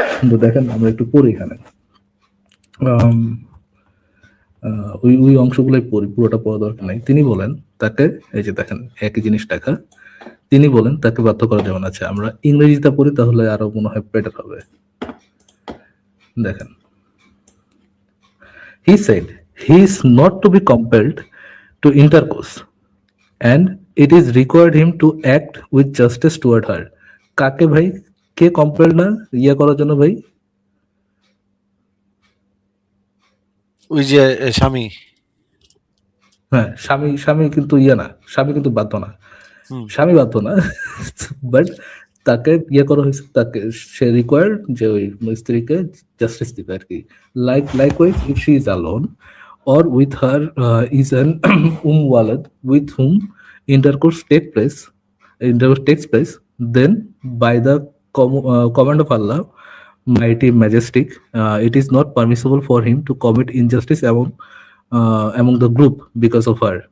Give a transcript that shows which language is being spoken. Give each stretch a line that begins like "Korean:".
Bangla: তো দেখেন আমরা একটু পড়ি এখানে। আম, ওই অংশগুলোই পড়ি, পুরোটা পড়া দরকার নাই। তিনি বলেন তাকে, এই যে দেখেন একই জিনিস লেখা, তিনি বলেন তাকে বাধ্য করা যাবে না। আচ্ছা, আমরা ইংরেজিতে পড়ি তাহলে আরো মনে হয় বেটার হবে।
English: দেখেন, he said he is not to be compelled to intercourse and it is required him to act with justice toward her.
Bangla: কাকে ভাই? কে কম্পেল না ইয়া করার জন্য ভাই? ওই যে স্বামী। হ্যাঁ, স্বামী কিন্তু ইয়ে না, স্বামী কিন্তু বাধ্য না। হুম। স্বামী বাধ্য না। বাট তাকে ইয়ে করা হয়েছে, তাকে সে রিকোয়ার্ড যে ওই স্ত্রীকে জাস্টিস দিবে আরকি।
English: Likewise if she is alone or with her is an walad with whom intercourse takes place, then by the command of Allah, mighty majestic, it is not permissible for him to commit injustice among the group because of her.